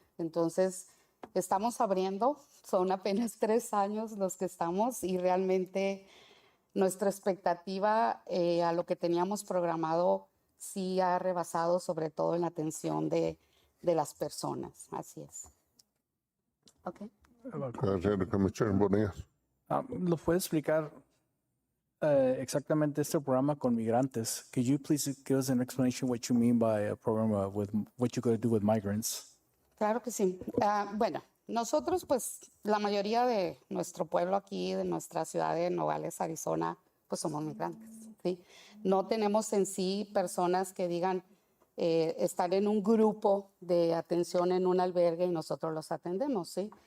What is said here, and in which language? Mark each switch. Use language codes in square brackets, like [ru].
[es] Entonces, estamos abriendo, son apenas 3 años los que estamos y realmente nuestra expectativa a lo que teníamos programado sí ha rebasado, sobre todo en la atención de las personas. Así es. Ok. [en] Go ahead, Commissioner Bonilla. [es] ¿Lo puede explicar exactamente este programa con migrantes? [en] Could you please give us an explanation what you mean by a program with what you're going to do with migrants? [es] Claro que sí. Bueno, nosotros pues la mayoría de nuestro pueblo aquí, de nuestra ciudad de Nogales, Arizona, pues somos migrantes, ¿sí? No tenemos en sí personas que digan estar en un grupo de atención en un albergue y nosotros los atendemos, ¿sí?